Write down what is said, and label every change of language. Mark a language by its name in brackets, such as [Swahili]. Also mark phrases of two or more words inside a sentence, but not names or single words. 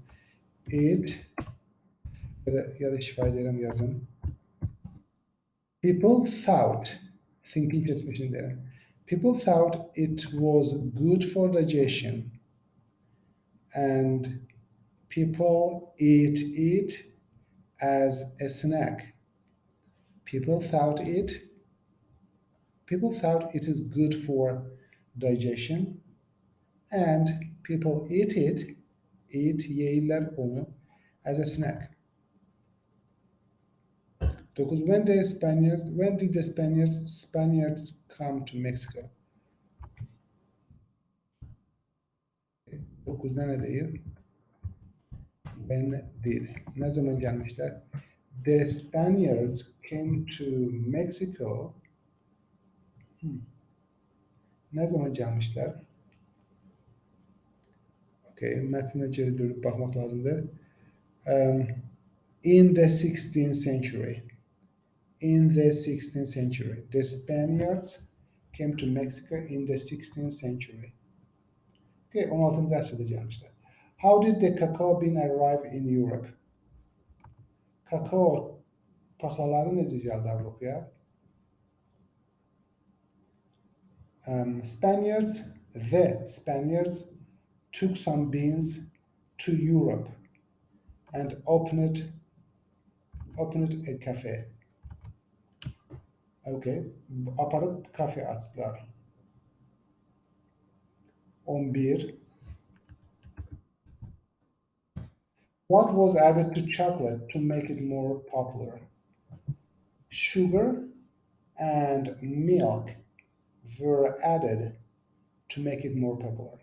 [Azerbaijani] It ya da ifade edirəm yazın. [English] People thought thinking [Azerbaijani] keçmişin deyirəm. [English] People thought it was good for digestion and people eat it as a snack. People thought it is good for digestion and people eat [Azerbaijani] yeyirlər onu [English] as a snack. 9. When did the Spaniards come to Mexico? [Azerbaijani] 9'da ne deyir? [English] When did. [Turkish] Ne zaman gelmişler? [English] The Spaniards came to Mexico. [Turkish] Ne zaman gelmişler? Okay, metnine geri dönüp bakmak lazımdı. [English] In the 16th century. In the 16th century. The Spaniards came to Mexico in the 16th century. [Azerbaijani] Okay, 16. əsrdə gəlmişlər. [English] How did the cacao bean arrive in Europe? [Azerbaijani] Kakao paxlaları necə gəldi Avropaya? [English] The Spaniards took some beans to Europe and opened a cafe. [Azerbaijani] Okay, aparıb kafe açdılar. [English] 11. What was added to chocolate to make it more popular? Sugar and milk were added to make it more popular.